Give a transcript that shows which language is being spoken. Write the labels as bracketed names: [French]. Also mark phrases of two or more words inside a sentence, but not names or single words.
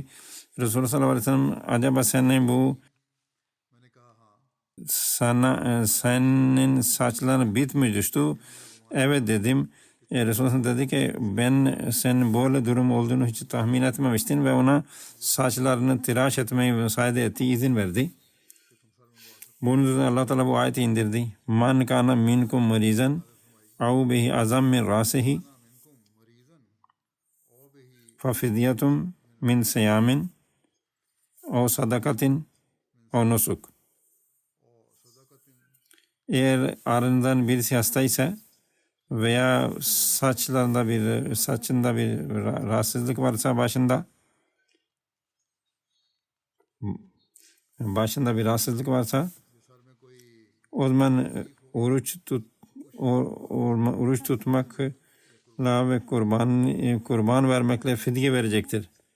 [Turkish] Resulullah [Arabic] صلى الله عليه وسلم [Turkish] acaba senin saçların bit mi düştü? Evet dedim. Resulullah dedi ki ben senin böyle durum olduğunu hiç tahmin etmemiştim ve ona saçlarını tıraş etmeyi müsaade etti, izin verdi. Bunun üzerine Allah Teala bu ayeti indirdi: [Arabic] من كان منكم مريضا أو به أذى من رأسه ففدية من صيام أو صدقة أو نسك. [Turkish] Eğer aranızdan birisi hastaysa veya saçında bir rahatsızlık varsa, başında bir rahatsızlık varsa, o zaman oruç tutmakla ve kurban vermekle fidye verecektir.